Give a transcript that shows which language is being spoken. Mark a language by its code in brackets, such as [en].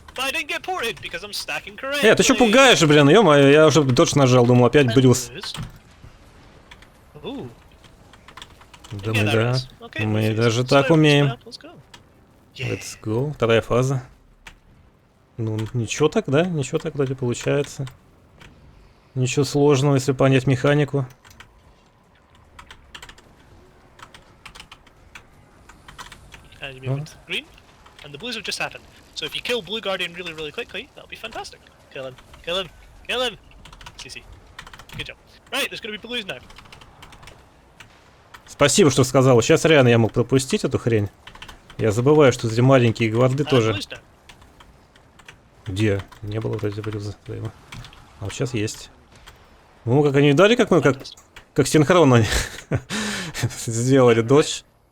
[en] But I didn't get ported because I'm stacking correctly. [ru] Ты что пугаешь, блин, ё-моё, я уже додж нажал, думал, опять Брюс. Да мы даже так умеем. [en] Let's go, [ru] вторая фаза. Ну, ничего так, да? Ничего так вроде получается. Ничего сложного, если понять механику. [en] And you move into green, and the blues have just happened. So if you kill Blue Guardian really, really quickly, that'll be fantastic. Kill him. CC. Good job. Right, there's gonna be blues now. [ru] Спасибо, что сказал. Сейчас реально я мог пропустить эту хрень. Я забываю, что эти маленькие гварды тоже. Где? Не было вот эти блюзы. А вот сейчас есть. Ну, как они дали, как мы, как синхронно сделали додж.